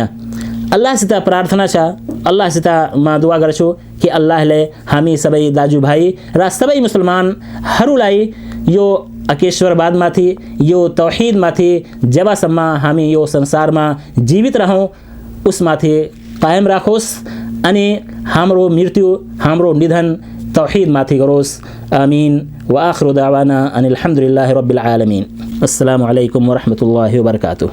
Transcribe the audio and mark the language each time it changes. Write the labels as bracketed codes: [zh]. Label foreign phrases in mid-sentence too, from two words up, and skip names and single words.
[ne] अल्लाहसित प्रार्थना छ, अल्लाहसित म दुआ गर्छु कि अल्लाहले हामी सबै दाजुभाइ र सबै मुसलमानहरूलाई यो एकेश्वरवादमाथि, यो तौहीदमाथि जबसम्म हामी यो संसारमा जीवित रहौँ उसमाथि कायम राखोस् अनि हाम्रो मृत्यु, हाम्रो निधन तौहीदमाथि गरोस्। [ar] آمين وآخر دعوانا أن الحمد لله رب العالمين. السلام عليكم ورحمة الله وبركاته.